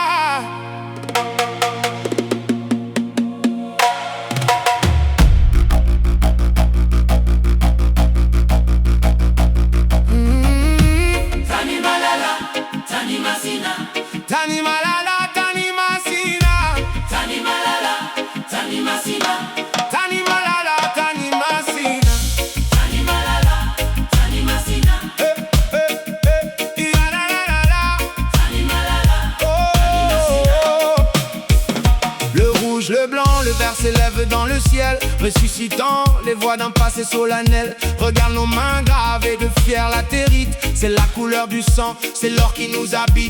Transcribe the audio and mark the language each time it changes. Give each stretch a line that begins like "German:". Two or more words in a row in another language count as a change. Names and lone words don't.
Malagasy: Tani Malala, Tani Masina Tani Malala, Tani Masina Tani Malala, Tani Masina Tani Malala, Tani Masina Tani Malala, Tani Masina La la la la la Tani Malala, Oh.
French: Le rouge, le blanc, le vert s'élève dans le ciel, ressuscitant les voix d'un passé solennel. Regarde nos mains gravées de fier latérite. C'est la couleur du sang, c'est l'or qui nous habite.